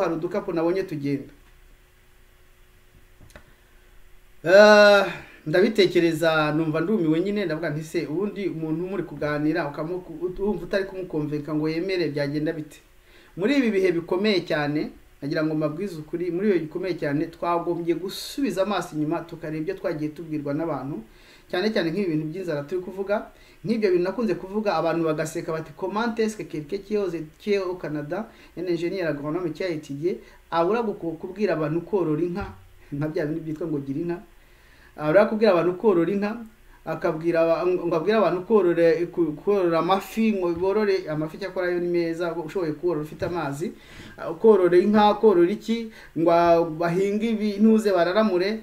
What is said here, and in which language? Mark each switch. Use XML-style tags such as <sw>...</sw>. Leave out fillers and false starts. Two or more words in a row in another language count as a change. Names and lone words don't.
<rw>Hari udukapu nabonye tugenda. Ndabitekereza numva ndumiwe nyine, ndavuga nti se ubundi umuntu muri kuganira ukamwumva utari kumukonvenka ngo yemere, byagenda bite? Muri ibi bihe bikomeye cyane, nagira ngo mbabwize ukuri, muri ibi bikomeye cyane twagombye gusubiza amaso inyuma tukareba ibyo twagiye tubwirwa n'abantu, cyane cyane nk'ibi bintu by'inzara turi kuvuga. Nk'ibyo bintu nakunze kuvuga, abantu bagaseka bati</rw> <fr>comment est-ce que quelqu'un qui est au Canada, un ingénieur agronome qui a étudié,</fr> <rw>abura kubwira abantu korora inka, nka bya bintu byitwa ngo gira inka. Abura kubwira abantu korora inka, akabwira abantu korora amafi, ngo borore amafi cyakora yo ni meza, ushoboye korora ufite amazi. Korora inka, korora iki, ngo bahinga ibintuze bararamure.</rw>